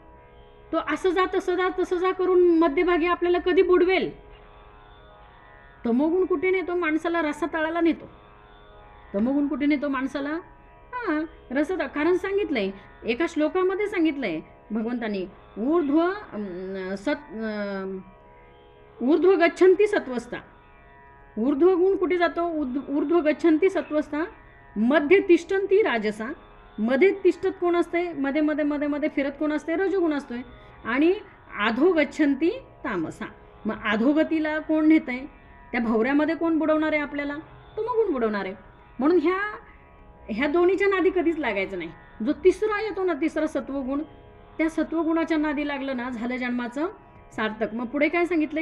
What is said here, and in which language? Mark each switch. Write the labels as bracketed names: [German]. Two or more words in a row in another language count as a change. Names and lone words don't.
[Marathi] तो असं जा तसं जा तसं जा करून मध्यभागी आपल्याला कधी बुडवेल. तमोगुण कुठे नेतो? माणसाला रसा तळाला नेतो. तमोगुण कुठे नेतो माणसाला? रसा, कारण सांगितलंय एका श्लोकामध्ये, सांगितलंय भगवंतांनी, [Sanskrit] ऊर्ध्व गच्छन्ति सत्वस्था. [Marathi] ऊर्ध्व गुण कुठे जातो? [Sanskrit] ऊर्ध्व गच्छन्ति सत्वस्था, मध्ये तिष्ठन्ति राजसा. [Marathi] मध्ये तिष्ठत कोण असते? मध्ये मध्ये मध्ये मध्ये फिरत कोण असते? रजोगुण असतोय. आणि [Sanskrit] अधो गच्छन्ति तामसा. [Marathi] मग अधोगतीला कोण नेत आहे? त्या भवऱ्यामध्ये कोण बुडवणार आहे आपल्याला? तमोगुण बुडवणार आहे. म्हणून ह्या दोन्हीच्या नादी कधीच लागायचं नाही. जो तिसरा येतो ना, तिसरा सत्वगुण, त्या सत्वगुणाच्या नादी लागलं ना झालं जन्माचं सार्थक. मग पुढे काय सांगितलंय?